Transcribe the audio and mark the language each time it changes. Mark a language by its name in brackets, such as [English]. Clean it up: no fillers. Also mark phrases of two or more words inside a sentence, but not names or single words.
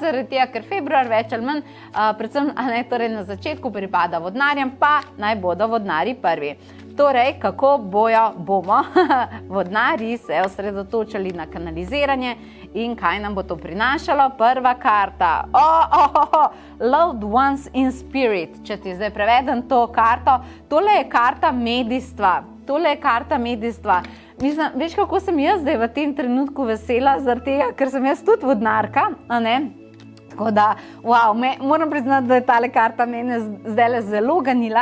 [Slovenian] Zaradi tega, ker februar več ali manj, predvsem torej na začetku pripada vodnarjem, pa naj bodo vodnarji prvi. Torej, kako bomo vodnarji se osredotočali na kanaliziranje in kaj nam bo to prinašalo? Prva karta. [English] Loved ones in spirit. [Slovenian] Če ti zdaj prevedem to karto, tole je karta medijstva. Mislim, veš, kako sem jaz zdaj v tem trenutku vesela, zaradi tega, ker sem jaz tudi vodnarka, Tako da, moram priznati, da je tale karta mene zdaj zelo ganila.